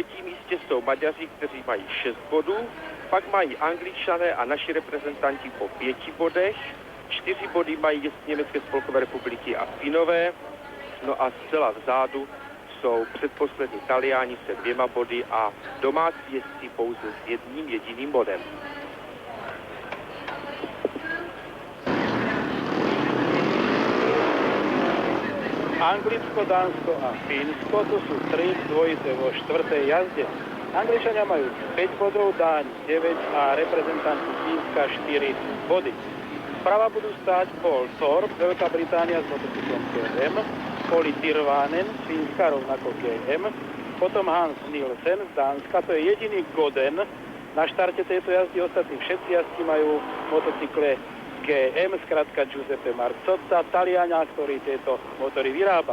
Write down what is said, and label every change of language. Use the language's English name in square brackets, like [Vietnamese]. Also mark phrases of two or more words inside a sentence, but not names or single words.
[Czech] místě jsou Maďaři, kteří mají 6 bodů, pak mají Angličané a naši reprezentanti po 5 bodech, 4 body mají Německé spolkové republiky a Finové, no a zcela vzadu jsou předposlední Taliáni se 2 body a domácí jezdci pouze s 1 jediným bodem. [Slovak] Anglicko, Dánsko a Fínsko, to sú 3 dvojice vo 4. jazde. Angličania majú 5 bodov, Dáni 9 a reprezentanti Fínska 4 body. Sprava budú stáť Paul Thorpe, Veľká Británia s motocyklom KM, Olli Tirvanen z Fínska rovnako KM, potom Hans Nielsen z Dánska, to je jediný Goden na štarte tejto jazdy, ostatní všetci jazdci majú motocykle GM, skratka Giuseppe Marcotta, Taliana, ktorý tieto motory vyrába.